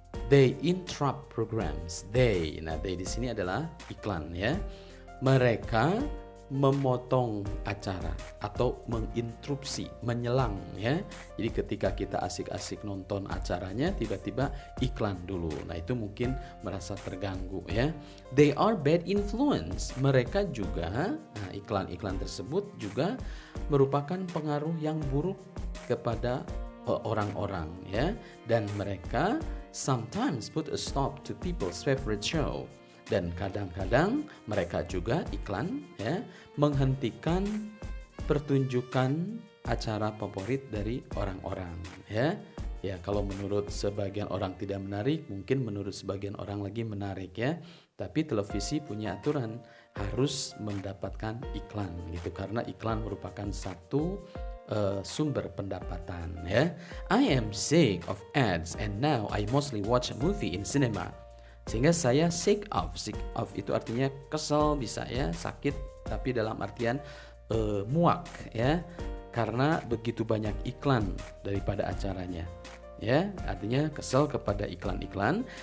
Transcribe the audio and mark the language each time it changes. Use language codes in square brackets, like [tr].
[en] They interrupt programs. [id] They di sini adalah iklan ya. Mereka memotong acara atau menginterupsi, menyelang ya. Jadi ketika kita asik-asik nonton acaranya, tiba-tiba iklan dulu. Nah, itu mungkin merasa terganggu ya. [en] They are bad influence. [id] Mereka juga, iklan-iklan tersebut juga merupakan pengaruh yang buruk kepada orang-orang ya. Dan mereka [en] sometimes put a stop to people's favorite show. [id] Dan kadang-kadang mereka juga iklan ya, menghentikan pertunjukan acara favorit dari orang-orang ya. Ya, kalau menurut sebagian orang tidak menarik, mungkin menurut sebagian orang lagi menarik ya. Tapi televisi punya aturan harus mendapatkan iklan gitu, karena iklan merupakan satu sumber pendapatan ya. [en] I am sick of ads and now I mostly watch a movie in cinema. [id] Sehingga saya [en] sick of [id] itu artinya kesel, bisa ya, sakit, tapi dalam artian muak ya, karena begitu banyak iklan daripada acaranya ya, artinya kesel kepada iklan-iklan.